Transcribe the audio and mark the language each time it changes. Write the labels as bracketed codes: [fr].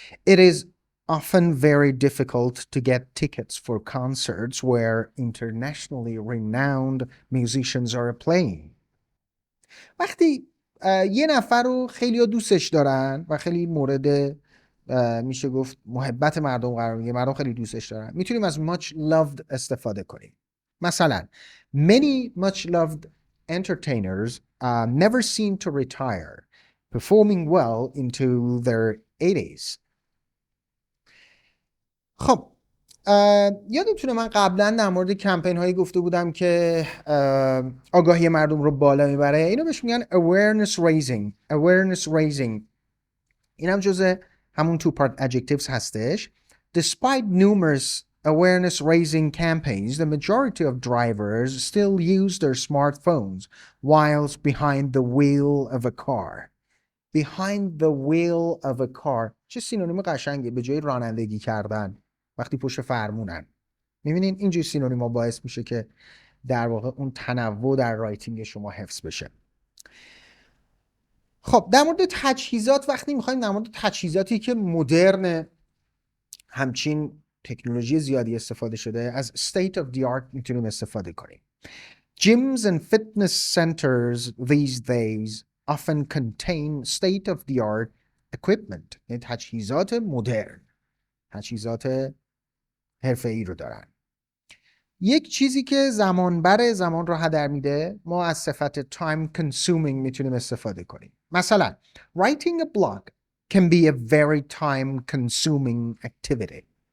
[en] It is often very difficult to get tickets for concerts where internationally renowned musicians are playing. [fa] وقتی یه نفر رو خیلی دوستش دارن و خیلی مورد میشه گفت محبت مردم قرار میگیره، مردم خیلی دوستش دارن، میتونیم از [en] much loved [fa] استفاده کنیم. مثلا [en] many much loved entertainers never seem to retire, performing well into their 80s. [fa] خب یادتونه من قبلا در مورد کمپین هایی گفته بودم که آگاهی مردم رو بالا میبره. اینو بهش میگن [en] awareness raising. [fa] این هم جزء همون [en] two part adjectives [fa] هستش. [en] Despite numerous awareness raising campaigns, the majority of drivers still use their smartphones whilst behind the wheel of a car. Behind the wheel of a car [fa] چه سینونیم قشنگه، به جای رانندگی کردن وقتی پشت فرمونن. میبینین اینجور سینونیما باعث میشه که در واقع اون تنوع در رایتینگ شما حفظ بشه. خب در مورد تجهیزات، وقتی میخوایم در مورد تجهیزاتی که مدرن، همچین تکنولوژی زیادی استفاده شده، از [en] state of the art [fa] میتونیم استفاده کنیم. [en] Gyms and fitness centers these days often contain state of the art equipment. [fa] یعنی تجهیزات مدرن، تجهیزات حرفه‌ای رو دارن. یک چیزی که زمان رو هدر میده، ما از صفت [en] time consuming [fa] میتونیم استفاده کنیم. مثلا [en] writing a blog can be a very time consuming activity.